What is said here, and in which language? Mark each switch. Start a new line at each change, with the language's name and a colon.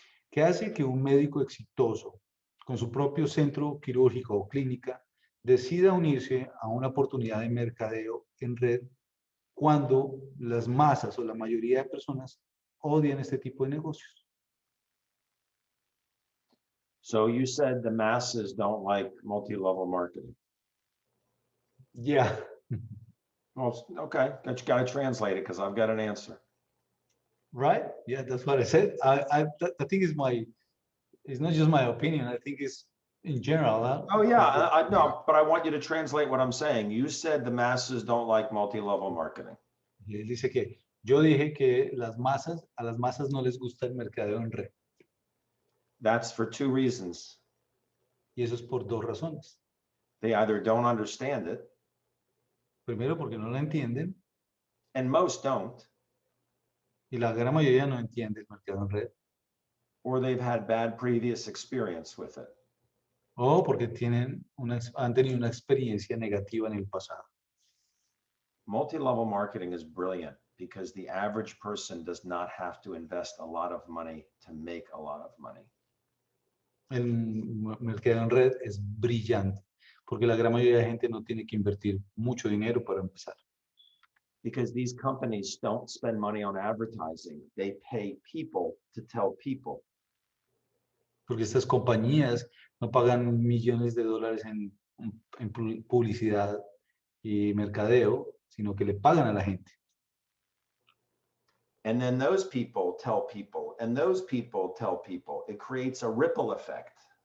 Spanish: ¿Qué hace que un médico exitoso, con su propio centro quirúrgico o clínica, decida unirse a una oportunidad de mercadeo en red cuando las masas o la mayoría de personas odian este tipo de negocios?
English: So you said the masses don't like multi-level marketing. Yeah. Well, okay, but you got to translate it because I've got an answer. Right? Yeah, that's what I said. I think it's not just my opinion. I think it's in general. Oh yeah, I know, but I want you to translate what I'm saying. You said the masses don't like multi-level marketing.
Spanish: Y él dice que yo dije que a las masas no les gusta el mercadeo en red.
English: That's for two reasons.
Spanish: Y eso es por dos razones.
English: They either don't understand it,
Spanish: Primero, porque no lo entienden,
English: and most don't,
Spanish: y la gran mayoría no entiende el mercado en red,
English: or they've had bad previous experience with it.
Spanish: o porque han tenido una experiencia negativa en el pasado.
English: Multi-level marketing is brilliant because the average person does not have to invest a lot of money to make a lot of money.
Spanish: El mercado en red es brillante, porque la gran mayoría de gente no tiene que invertir mucho dinero para empezar.
English: Because these companies don't spend money on advertising. They pay people to tell people.
Spanish: Porque estas compañías no pagan millones de dólares en publicidad y mercadeo, sino que le pagan a la gente.
English: And then those people tell people, and those people tell people. It creates a ripple effect.